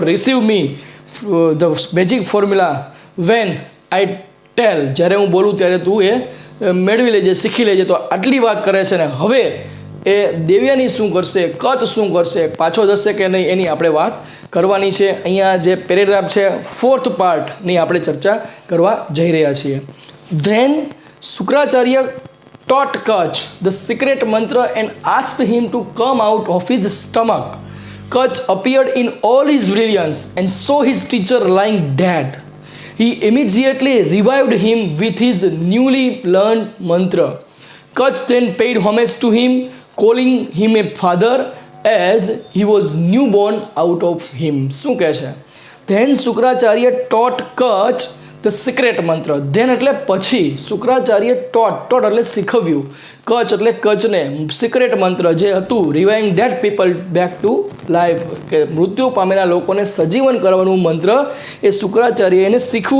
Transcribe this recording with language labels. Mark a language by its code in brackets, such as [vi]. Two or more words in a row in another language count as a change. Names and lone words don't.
[en] Receive me the magic formula when I tell, [gu] જ્યારે હું બોલું ત્યારે તું એ મેળવી લેજે, શીખી લેજે. તો આટલી વાત કરે છે. ને હવે એ દેવ્યાની શું કરશે, કચ્છ શું કરશે, પાછો જશે કે નહીં, એની આપણે વાત કરવાની છે. અહીંયા જે પેરેગ્રાફ છે, ફોર્થ પાર્ટની આપણે ચર્ચા કરવા જઈ રહ્યા છીએ. [en] ધેન શુક્રાચાર્ય taught Kutch the secret mantra and asked him to come out of his stomach. Kutch appeared in all his brilliance and saw his teacher lying dead. He immediately revived him with his newly learned mantra. Kutch then paid homage to him, calling him a father as he was newborn out of him. [gu] શું કહે છે? [en] Then શુક્રાચાર્ય taught Kutch the secret mantra. [gu] ધેન એટલે પછી શુક્રાચાર્ય ટોટ એટલે શીખવ્યું, કચ્છ એટલે કચ્છને [en] secret mantra [gu] જે હતું [en] reviving that people back to life, [gu] કે મૃત્યુ પામેલા લોકોને સજીવન કરવાનું મંત્ર એ શુક્રાચાર્ય એને શીખવું.